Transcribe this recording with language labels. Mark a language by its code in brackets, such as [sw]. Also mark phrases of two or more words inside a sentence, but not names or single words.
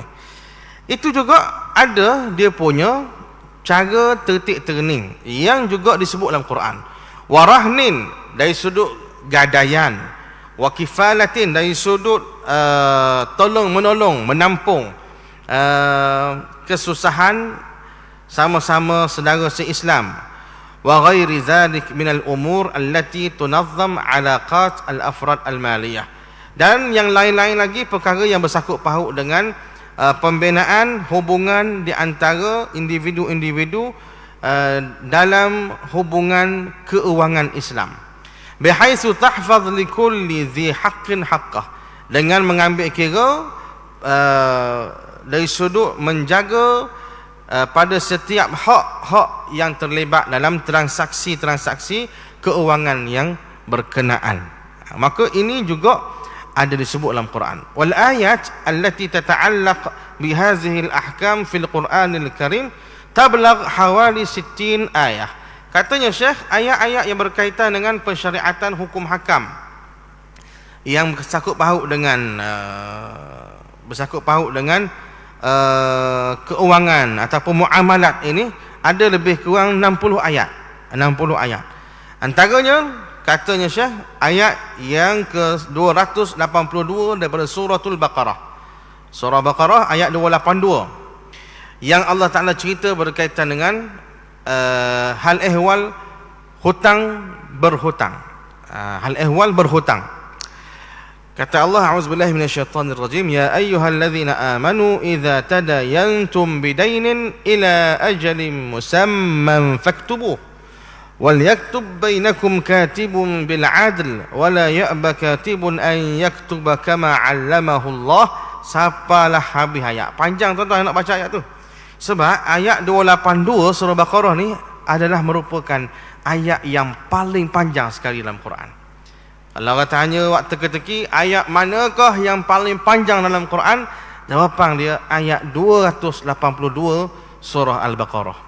[ms] Itu juga ada dia punya cara tertib terning yang juga disebut dalam Quran. Warahnin dari sudut gadaian, [ar] وكفالة [ms] dari sudut tolong menolong, menampung kesusahan sama-sama saudara se-Islam. [ar] وغير ذلك من الأمور التي تنظم علاقات الأفراد المالية, [ms] dan yang lain-lain lagi perkara yang bersangkut paut dengan pembinaan hubungan di antara individu-individu dalam hubungan keuangan Islam. [ar] بحيث تحفظ لكل ذي حق حقه, [ms] dengan mengambil kira dari sudut menjaga pada setiap hak-hak yang terlibat dalam transaksi-transaksi keuangan yang berkenaan. Maka ini juga ada disebut dalam Quran. [ar] والآيات التي تتعلق بهذه الأحكام في القرآن الكريم تبلغ حوالي 60 آية. [ms] Katanya Syekh, ayat-ayat yang berkaitan dengan pensyariatan hukum hakam yang bersangkut paut dengan keuangan ataupun muamalat ini ada lebih kurang 60 ayat. 60 ayat. Antaranya katanya Syekh, ayat yang ke-282 daripada suratul Baqarah. Surah Baqarah ayat 282 yang Allah Ta'ala cerita berkaitan dengan hal ehwal hutang berhutang. Hal ehwal berhutang. Kata Allah, [ar] أعوذ بالله من الشيطان الرجيم, يا أيها الذين آمنوا إذا تداينتم بدين إلى أجل مسمى فاكتبوه وليكتب بينكم كاتب بالعدل ولا يأب كاتب أن يكتب كما علمه الله. [ms] Sapalah habis ayat. Panjang tuan-tuan nak baca ayat tu. Sebab ayat 282 surah Baqarah ni adalah merupakan ayat yang paling panjang sekali dalam Quran. Kalau orang tanya waktu teka-teki ayat manakah yang paling panjang dalam Quran, jawapan dia ayat 282 surah Al-Baqarah.